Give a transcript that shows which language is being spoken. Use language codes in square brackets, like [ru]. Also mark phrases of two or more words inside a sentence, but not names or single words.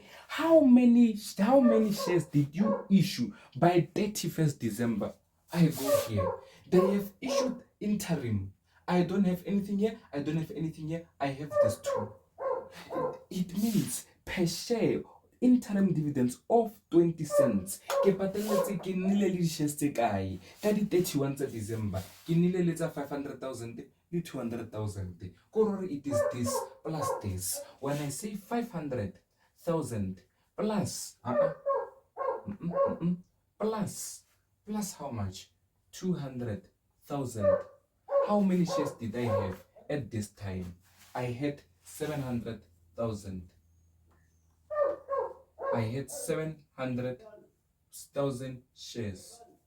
[en] How many shares did you issue by 31st December? I go here. They have issued interim. I don't have anything here. I don't have anything here. I have this too. It means per share interim dividends of 20 cents. [tn] Ke pateletse ke nnile le di-shares tse kae ka di 31 tsa December. Ke nnile le tsa 500,000 le 200,000. [en] Korore it is this plus this. When I say 500,000 plus plus how much? 200,000. How many shares did I have at this time? I had 700,000. I had 700,000 shares.